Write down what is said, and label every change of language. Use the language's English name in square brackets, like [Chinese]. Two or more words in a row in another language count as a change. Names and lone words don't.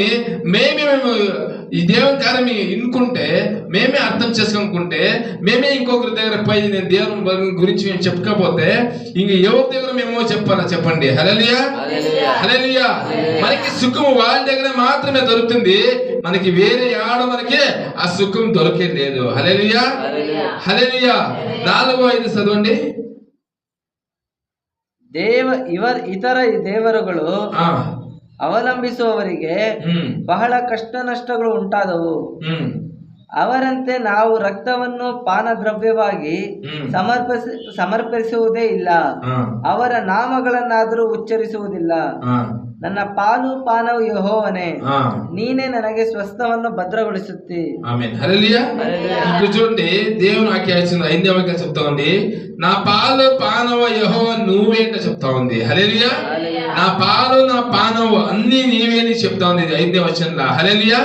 [Telugu] మేము ఈ దేవుని కార్యం ఇనుకుంటే, మేమే అర్థం చేసుకుంటే, మేమే ఇంకొకరి దగ్గర పోయి నేను దేవుని గురించి మేము చెప్పకపోతే ఇంక ఎవరి దగ్గర మేము చెప్పండి. హల్లెలూయా. హల్లెలూయా. మనకి సుఖం వాళ్ళ దగ్గర మాత్రమే దొరుకుతుంది. మనకి వేరే ఆడ మనకి ఆ సుఖం దొరికే లేదు. హల్లెలూయా. హల్లెలూయా. 4-5 చదవండి. [Kannada] ಇತರ ದೇವರುಗಳು ಅವಲಂಬಿಸುವವರಿಗೆ ಬಹಳ ಕಷ್ಟ ನಷ್ಟಗಳು ಉಂಟಾದವು. ಅವರಂತೆ ನಾವು ರಕ್ತವನ್ನು ಪಾನದ್ರವ್ಯವಾಗಿ ಸಮರ್ಪಿಸುವುದೇ ಇಲ್ಲ, ಅವರ ನಾಮಗಳನ್ನಾದರೂ ಉಚ್ಚರಿಸುವುದಿಲ್ಲ. ನನ್ನ ಪಾಲು ಪಾನವು ಯೆಹೋವನೇ, ನೀನೇ ನನಗೆ స్వస్థವನ್ನು భద్రಗೊಳಿಸುತ್ತಿ. [Telugu] ఆమేన్. హల్లెలూయా. ఇప్పుడు చూడండి, దేవుని వాక్యం 5వ వాక్యం చెప్తా ఉంది, నా పాలు పానవ యెహోవా నువ్వేంట చెప్తా ఉంది. హల్లెలూయా. నా పాలు నా పానవు అన్ని నీవే అని చెప్తా ఉంది 5వ వచనంలో. హల్లెలూయా.